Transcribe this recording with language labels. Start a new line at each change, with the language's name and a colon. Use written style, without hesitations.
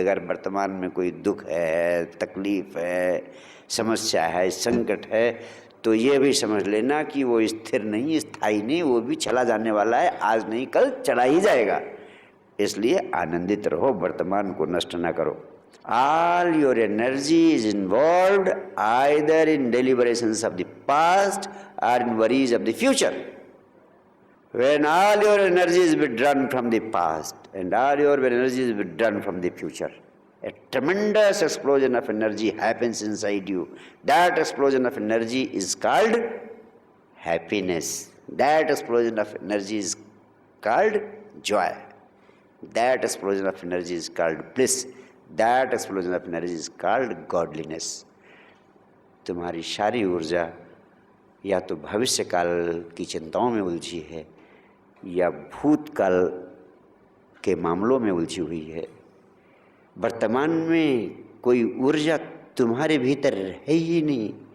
Hindi: अगर वर्तमान में कोई दुख है, तकलीफ है, समस्या है, संकट है, तो ये भी समझ लेना कि वो स्थिर नहीं, स्थायी नहीं, वो भी चला जाने वाला है। आज नहीं कल चला ही जाएगा। इसलिए आनंदित रहो, वर्तमान को नष्ट ना करो।
English: All your energy is involved either in deliberations of the past or in worries of the future. When all your energy is withdrawn from the past and all your energy is withdrawn from the future, a tremendous explosion of energy happens inside you. That explosion of energy is called happiness. That explosion of energy is called joy. That explosion of energy is called bliss. That explosion of energy is called godliness.
Hindi: तुम्हारी सारी ऊर्जा या तो भविष्य काल की चिंताओं में उलझी है या भूतकाल के मामलों में उलझी हुई है। वर्तमान में कोई ऊर्जा तुम्हारे भीतर है ही नहीं।